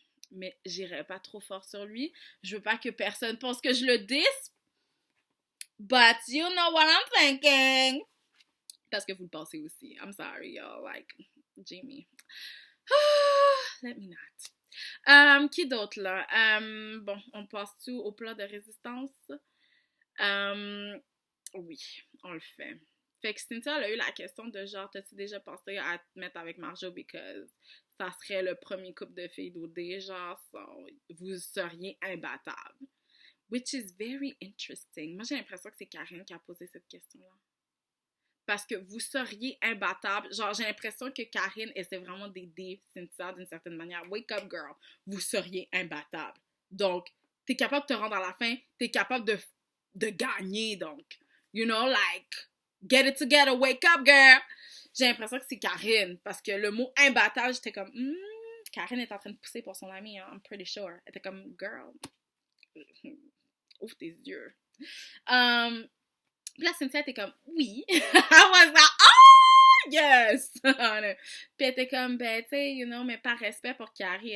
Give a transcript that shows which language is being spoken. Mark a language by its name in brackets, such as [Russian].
[French] Mais j'irai pas trop fort sur lui. Je veux pas que personne pense que je le diss. [English] But you know what I'm thinking. [French] Parce que vous le pensez aussi. [English] I'm sorry, y'all. Like, Jamie. Let me not. [French] Qui d'autre, là? Bon, on passe-tu au plat de résistance? Oui, on le fait. Fait que Cynthia, elle a eu la question de genre, t'as-tu déjà pensé à te mettre avec Marjo because ça serait le premier couple de filles d'OD, genre, vous seriez imbattables. [English] Which is very interesting. [French] Moi, j'ai l'impression que c'est Karine qui a posé cette question-là. Parce que vous seriez imbattable. Genre, j'ai l'impression que Karine essaie vraiment d'aider Cynthia d'une certaine manière. [English] Wake up, girl. [French] Vous seriez imbattable. Donc, t'es capable de te rendre à la fin. T'es capable de gagner, donc. [English] You know, like, get it together, wake up, girl. [French] J'ai l'impression que c'est Karine. Parce que le mot imbattable, j'étais comme, Karine est en train de pousser pour son amie, hein, [English] I'm pretty sure. [French] Elle était comme, girl, ouvre tes yeux. Puis là, Cynthia était comme, oui. [English] I was like, oh, yes! [French] Puis elle était comme, ben, tu sais, [English] you know, [French] mais par respect pour Carrie.